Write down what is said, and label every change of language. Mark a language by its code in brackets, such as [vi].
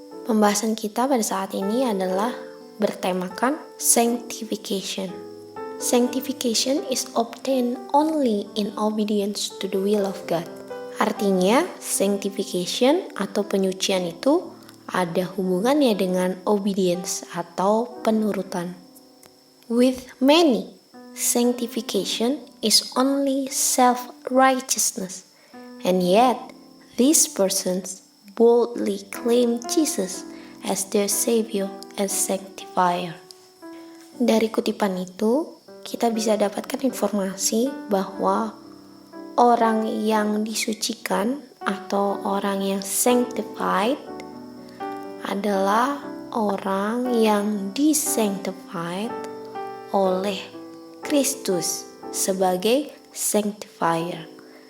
[id] Pembahasan kita pada saat ini adalah bertemakan sanctification. [en] Sanctification is obtained only in obedience to the will of God. [id] Artinya, sanctification atau penyucian itu ada hubungannya dengan obedience atau penurutan. [en] With many, sanctification is only self-righteousness, and yet these persons boldly claim Jesus as their Savior and Sanctifier. [id] Dari kutipan itu, kita bisa dapatkan informasi bahwa orang yang disucikan atau orang yang sanctified adalah orang yang disanctified oleh Kristus sebagai sanctifier.